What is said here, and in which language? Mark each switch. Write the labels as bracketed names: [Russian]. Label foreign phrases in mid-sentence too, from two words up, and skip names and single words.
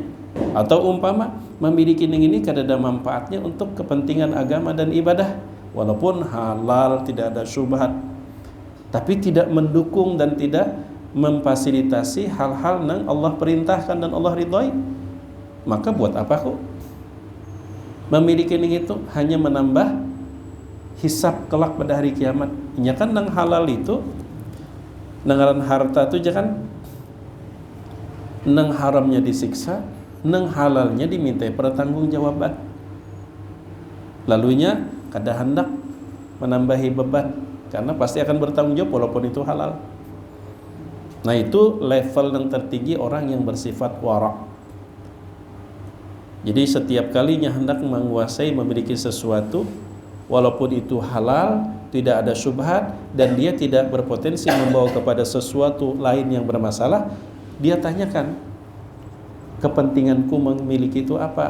[Indonesian] Atau umpama memiliki ini kada ada manfaatnya untuk kepentingan agama dan ibadah, walaupun halal, tidak ada syubhat, tapi tidak mendukung dan tidak memfasilitasi hal-hal yang Allah perintahkan dan Allah ridhoi, maka buat apa kok memiliki ini? Itu hanya menambah hisab kelak pada hari kiamat. [Banjar] Nya kan nang halal itu nangaran harta itu jangan nang haramnya disiksa, nang halalnya dimintai pertanggungjawaban. [Indonesian] Lalunya kada hendak menambahi beban, karena pasti akan bertanggung jawab walaupun itu halal. Nah, itu level yang tertinggi orang yang bersifat wara'. Jadi setiap kalinya hendak menguasai, memiliki sesuatu, walaupun itu halal, tidak ada syubhat, dan dia tidak berpotensi membawa kepada sesuatu lain yang bermasalah, dia tanyakan, kepentinganku memiliki itu apa?